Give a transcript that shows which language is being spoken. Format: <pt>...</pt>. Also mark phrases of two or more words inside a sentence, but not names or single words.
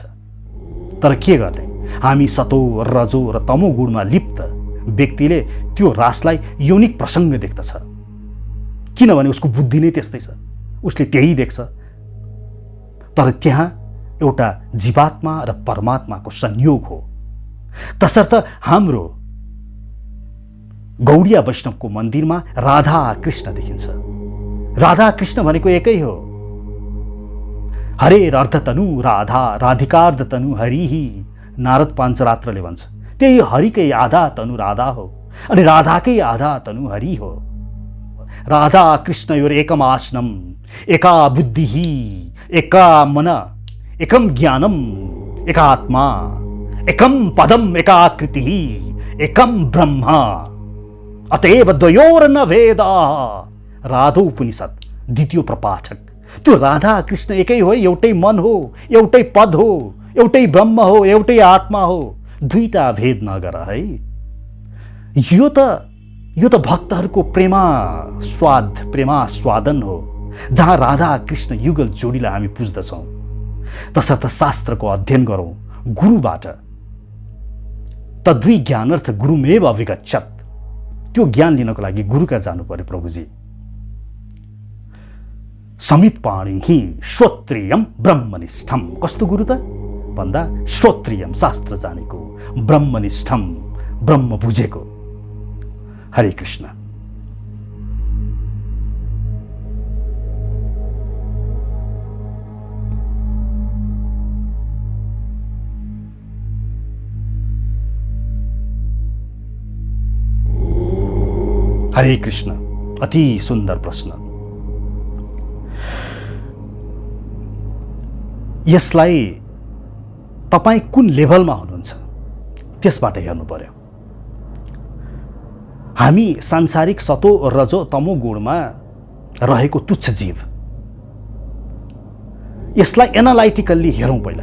<ne>तर के गर्ने, हामी सतो रजो र तमो गुणमा लिप्त व्यक्तिले त्यो रासलाई यौनिक प्रसङ्ग देख्दछ, किनभने उसको बुद्धि नै त्यस्तै छ, उसले त्यही देख्छ। तर त्यहाँ एउटा जीवात्मा र परमात्माको संयोग हो। तसर्थ हाम्रो गौडिया वैष्णवको मन्दिरमा राधा कृष्ण देखिन्छ। राधा कृष्ण भनेको एकै हो।</ne> <sa>हरे अर्धतनु राधा राधिकार्धतनु हरिही,</sa> <ne>नारद पाञ्चरात्रले भन्छ। त्यही हरिकै आधा तनु राधा हो अनि राधाकै आधा तनु हरि हो।</ne> <sa>राधा कृष्णयोर एकम आसनम एका बुद्धिः एका मन एकम ज्ञानम एकात्मा एकम पदम एकाकृतिः एकम ब्रह्म अतएव द्वयोर्न भेदः।</sa> <ne>राधोपनिषद द्वितीय प्रपाठक। त्यो राधा कृष्ण एकै हो, एउटै मन हो, एउटै पद हो, एउटै ब्रह्म हो, एउटै आत्मा हो, दुईटा भेद नगर है। यो त भक्तहरूको प्रेमास्वादन हो, जहाँ राधा कृष्ण युगल जोडीलाई हामी पुज्दछौँ। तसर्थ शास्त्रको अध्ययन गरौँ गुरुबाट।</ne> <sa>तद्वि ज्ञानर्थ गुरुमेव अभिगच्छत्।</sa> <ne>त्यो ज्ञान लिनको लागि गुरु कहाँ जानु पर्यो प्रभुजी?</ne> <sa>समित पाणिहि श्रोत्रियम ब्रह्मनिष्ठम।</sa> <ne>कस्तो गुरु त भन्दा श्रोत्रियम, शास्त्र जानेको, ब्रह्मनिष्ठम, ब्रह्म बुझेको। हरे कृष्ण। हरे कृष्ण। अति सुन्दर प्रश्न। यसलाई तपाईं कुन लेभलमा हुनुहुन्छ त्यसबाट हेर्नु पर्यो। हामी सांसारिक सतो रजो तमो गुणमा रहेको तुच्छ जीव, यसलाई एनालाइटिकल्ली हेरौँ पहिला।</ne>